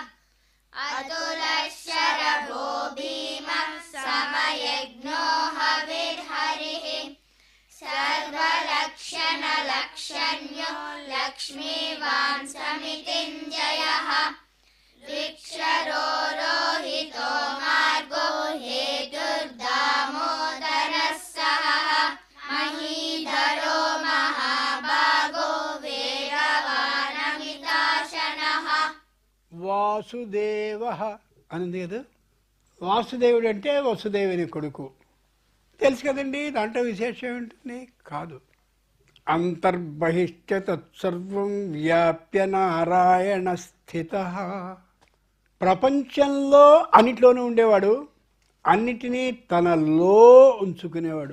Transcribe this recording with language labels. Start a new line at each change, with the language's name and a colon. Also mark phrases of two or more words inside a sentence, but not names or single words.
Sanskrit: अतुलशरभो भीमः समयज्ञो हविर्हरिः सर्वलक्षणलक्षण्यो लक्ष्मीवान् समितिञ्जयः विक्षरो रोहितो मार्गो हेतुर्दामोदरः सहः महीधरो महाभागो वेगवानमिताशनः
Telugu: వాసుదేవ అన్నది కదా. వాసుదేవుడు అంటే వసుదేవుని కొడుకు తెలుసు కదండి. దాంట్లో విశేషం ఏమిటండి? కాదు.
Sanskrit: అంతర్బహిష్ట తత్సర్వం వ్యాప్య నారాయణ స్థిత.
Telugu: ప్రపంచంలో అన్నిట్లోనూ ఉండేవాడు, అన్నిటినీ తనలో ఉంచుకునేవాడు.